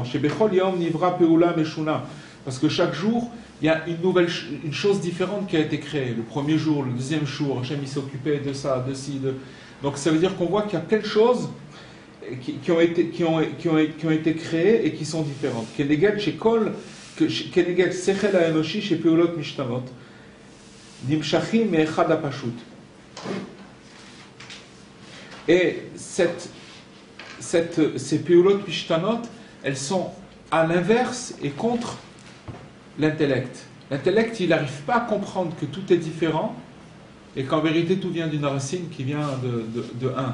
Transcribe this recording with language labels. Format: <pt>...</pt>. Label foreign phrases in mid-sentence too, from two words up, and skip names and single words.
<he>שבכל יום נברא פעולה משונה,</he> <fr>parce que chaque jour, il y a une chose différente qui a été créée. Le premier jour, le deuxième jour, Hachem il s'est occupé de ça, de ci, de... Donc ça veut dire qu'on voit qu'il y a plein de choses qui ont été créées et qui sont différentes.</fr> <he>כנגד שכל כנגד שכל האנושי שפעולות משתנות נמשכים מאחד הפשוט.</he> <fr>Et ces</fr> <he>פעולות משתנות,</he> <fr>elles sont à l'inverse et contre l'intellect. L'intellect, il n'arrive pas à comprendre que tout est différent et qu'en vérité, tout vient d'une racine qui vient de un.</fr>